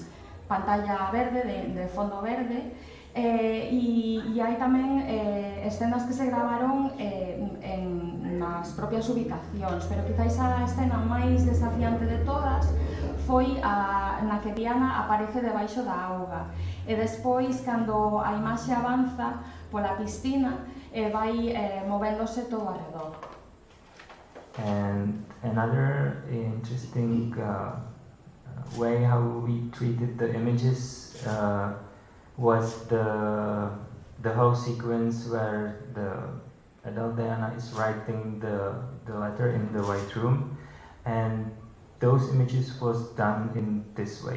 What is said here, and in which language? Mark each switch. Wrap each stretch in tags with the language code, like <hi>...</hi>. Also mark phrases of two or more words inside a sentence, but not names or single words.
<gl>pantalla verde, de fondo verde, e hai tamén escenas que se gravaron nas propias ubicacións, pero quizáis a escena máis desafiante de todas foi na que Diana aparece debaixo da auga, e despois, cando a imaxe avanza pola piscina, vai movéndose todo arredor.</gl> <en>And another interesting way how we treated the images was the whole sequence where the adult Diana is writing the letter in the white room, and those images was done in this way.</en>